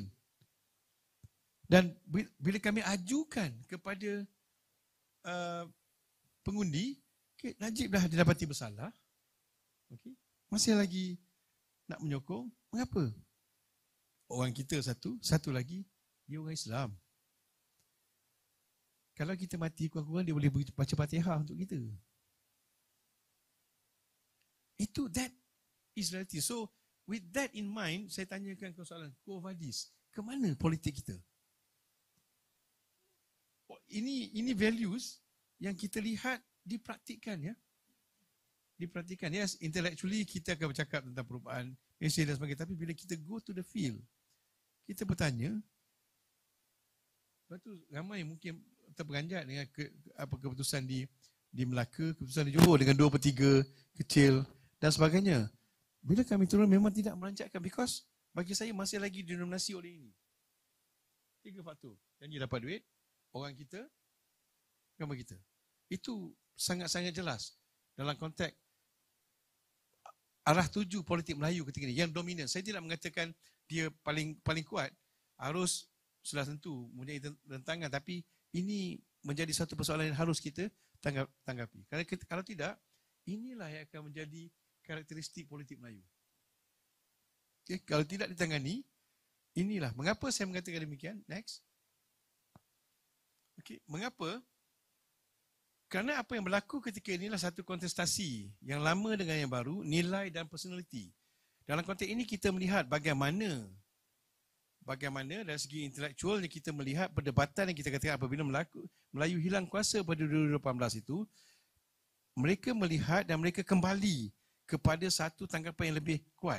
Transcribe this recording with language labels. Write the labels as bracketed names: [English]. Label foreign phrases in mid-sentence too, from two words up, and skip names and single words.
[Malay] Dan bila kami ajukan kepada pengundi, okay, Najib dah didapati bersalah. Okay. Masih lagi nak menyokong. Mengapa? Orang kita satu lagi, dia orang Islam. Kalau kita mati, kurang-kurang dia boleh baca Fatihah untuk kita. [English] That is reality. So, with that in mind, [Malay] saya tanyakan ke soalan, Quo Vadis, ke mana politik kita? Ini values yang kita lihat dipraktikkan, ya. Dipraktikkan. [English] Yes, intellectually [Malay] kita akan bercakap tentang perubahan Malaysia dan sebagainya. Tapi bila kita [English] go to the field, [Malay] kita bertanya, lepas tu ramai mungkin terperanjat dengan keputusan di di Melaka, keputusan di Johor dengan 2/3 kecil dan sebagainya. Bila kami turun memang tidak merancakkan, because bagi saya masih lagi dinominasi oleh ini. 3 faktor. Janji dapat duit, orang kita, agama kita. Itu sangat-sangat jelas dalam konteks arah tuju politik Melayu ketika ini yang dominan. Saya tidak mengatakan dia paling kuat, harus sudah tentu mempunyai rentangan, tapi ini menjadi satu persoalan yang harus kita tanggapi. Kalau tidak, inilah yang akan menjadi karakteristik politik Melayu. Okay, kalau tidak ditangani, inilah. Mengapa saya mengatakan demikian? Next. Okay, mengapa? Kerana apa yang berlaku ketika inilah satu kontestasi yang lama dengan yang baru, nilai dan personality. Dalam konteks ini kita melihat bagaimana dari segi intelektual kita melihat perdebatan yang kita katakan apabila Melayu hilang kuasa pada 2018 itu, mereka melihat dan mereka kembali kepada satu tanggapan yang lebih kuat.